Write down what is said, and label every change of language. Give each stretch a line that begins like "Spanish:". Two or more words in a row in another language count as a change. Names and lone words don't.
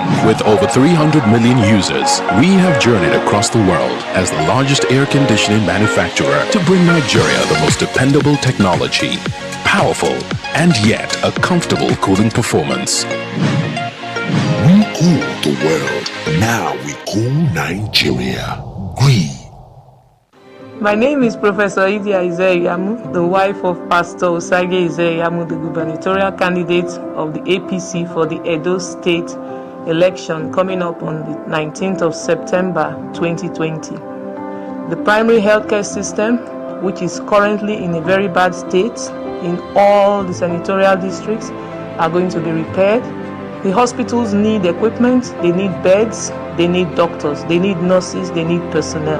English: With over 300 million users, we have journeyed across the world as the largest air conditioning manufacturer to bring Nigeria the most dependable technology, powerful, and yet a comfortable cooling performance. We cool the world, now we cool Nigeria. Green. My name is Professor Idia Ize-Iyamu, the wife of Pastor Osage Ize-Iyamu, the gubernatorial candidate of the APC for the Edo State election coming up on the 19th of September 2020. The primary healthcare system, which is currently in a very bad state in all the senatorial districts, are going to be repaired. The hospitals need equipment, they need beds, they need doctors, they need nurses, they need personnel.